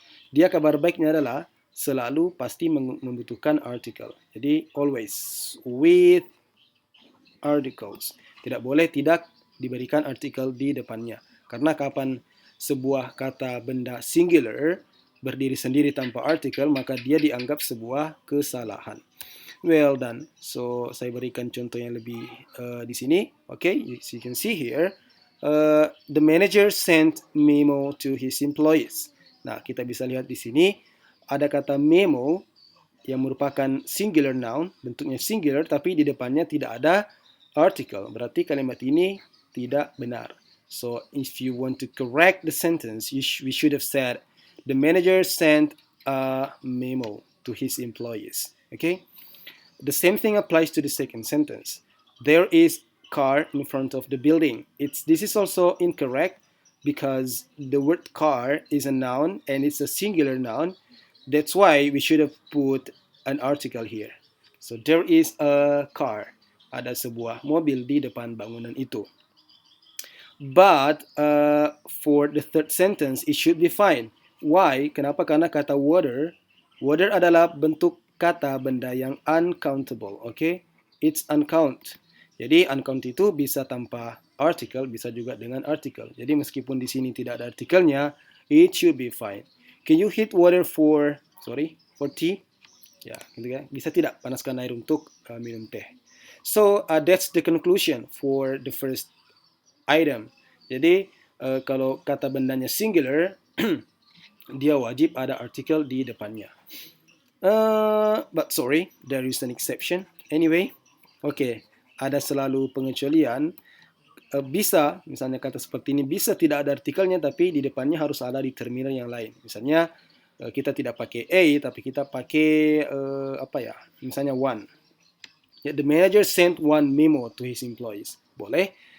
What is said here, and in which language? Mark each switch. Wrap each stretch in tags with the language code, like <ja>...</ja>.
<id>Dia kabar baiknya adalah selalu pasti membutuhkan article.</id> <en>Jadi always with articles.</en> <id>Tidak boleh tidak diberikan artikel di depannya. Karena kapan sebuah kata benda singular berdiri sendiri tanpa artikel, maka dia dianggap sebuah kesalahan.</id> <en>Well done.</en> <id>So saya berikan contoh yang lebih di sini.</id> <en>Okay, you can see here. The manager sent memo to his employees.</en> <id>Nah, kita bisa lihat di sini ada kata memo yang merupakan singular noun, bentuknya singular, tapi di depannya tidak ada article. Berarti kalimat ini tidak benar.</id> <en>So if you want to correct the sentence, we should have said the manager sent a memo to his employees. Okay? The same thing applies to the second sentence. There is car in front of the building. This is also incorrect because the word car is a noun and it's a singular noun. That's why we should have put an article here. So there is a car.</en> <id>Ada sebuah mobil di depan bangunan itu.</id> <en>But for the third sentence, it should be fine. Why? Kenapa?</en> <id>Karena kata water adalah bentuk kata benda yang uncountable, okay?</id> <en>It's uncount.</en> <id>Jadi uncount itu bisa tanpa article, bisa juga dengan article. Jadi meskipun di sini tidak ada artikelnya,</id> <en>it should be fine. Can you heat water for tea?</en> <id>Ya, gitu kan? Bisa tidak panaskan air untuk minum teh?</id> <en>So that's the conclusion for the first item.</en> <id>Jadi kalau kata bendanya singular, dia wajib ada artikel di depannya.</id> <en>But sorry, there is an exception.</en> <id>Anyway, okay, ada selalu pengecualian. Bisa, misalnya kata seperti ini, bisa tidak ada artikelnya, tapi di depannya harus ada determiner yang lain. Misalnya, kita tidak pakai a, tapi kita pakai, misalnya one.</id> <en>Yeah, the manager sent one memo to his employees.</en> <id>Boleh.</id>